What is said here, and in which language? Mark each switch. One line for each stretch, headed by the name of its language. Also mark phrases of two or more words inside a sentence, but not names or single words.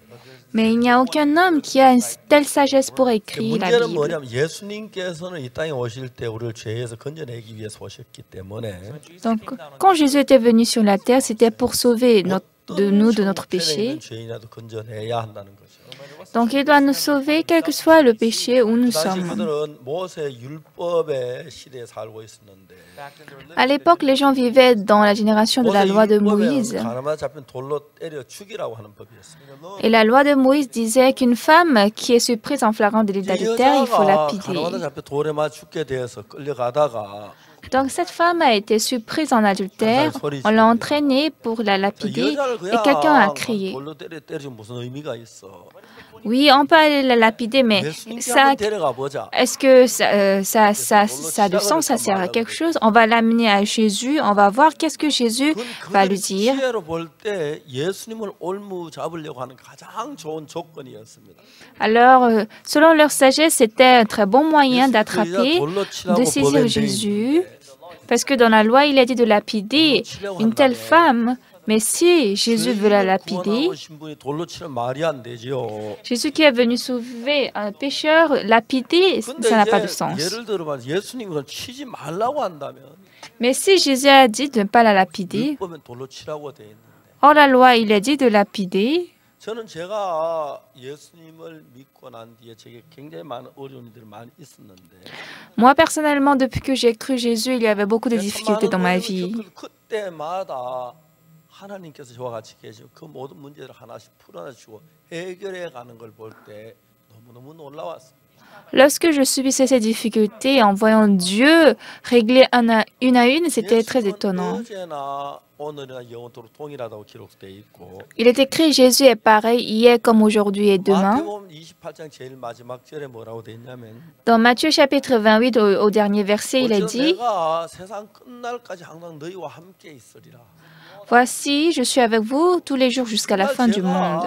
French: Mais il n'y a aucun homme qui a une telle sagesse pour écrire la
Korean: 문제는
French: Bible.
Korean: 뭐냐면 예수님께서는 이 땅에 오실 때 우리를 죄에서 건져내기 위해서 오셨기 때문에
French: Donc, quand Jésus était venu sur la terre, c'était pour sauver de notre péché.
Korean: 죄인이라도 건져내야 한다는 거죠.
French: Donc, il doit nous sauver, quel que soit le péché où nous
Korean: 당시
French: sommes.
Korean: 그들은 모세 율법의 시대에 살고 있었는데
French: À l'époque, les gens vivaient dans la génération de la loi de Moïse.
Korean: 가늠하다 잡힌 돌로 때려 죽이라고 하는 법이었습니다.
French: Et la loi de Moïse disait qu'une femme qui est surprise en flagrant délit d'adultère, il faut lapider.
Korean: 가늠하다 잡혀 돌에 맞 죽게 되어서 끌려가다가
French: Donc cette femme a été surprise en adultère, on l'a entraînée pour la lapider et quelqu'un a crié.
Korean: 돌로 때리면 무슨 의미가 있어?
French: Oui, on peut aller la lapider, mais ça,
Korean: 데려가 보자.
French: est-ce que ça a du sens, ça sert à quelque chose? On va l'amener à Jésus, on va voir qu'est-ce que Jésus va lui dire.
Korean: 지혜로 볼 때 예수님을 올무 잡으려고 하는 가장 좋은 조건이었습니다.
French: Alors, selon leur sagesse, c'était un très bon moyen d'attraper, de saisir Jésus, parce que dans la loi, il a dit de lapider une telle femme. Mais si Jésus veut la lapider, Jésus qui est venu sauver un pécheur, lapider, ça n'a pas de sens. Mais si Jésus a dit de ne pas la lapider, hors la loi, il a dit de lapider.
Korean: 저는 제가 예수님을 믿고 난 뒤에 제게 굉장히 많은 어려움들이 많이 있었는데
French: Moi, personnellement, depuis que j'ai cru Jésus, il y avait beaucoup de difficultés dans ma vie.
Korean: 그때마다 하나님께서 저와 같이 계시고 그 모든 문제를 하나씩 풀어주고 해결해 가는 걸 볼 때 너무너무 놀라웠습니다.
French: Lorsque je subissais ces difficultés, en voyant Dieu régler une à une, c'était très étonnant. Il est écrit Jésus est pareil hier comme aujourd'hui et demain. Dans Matthieu chapitre 28, au dernier verset, il est dit Voici, je suis avec vous tous les jours jusqu'à la fin du monde.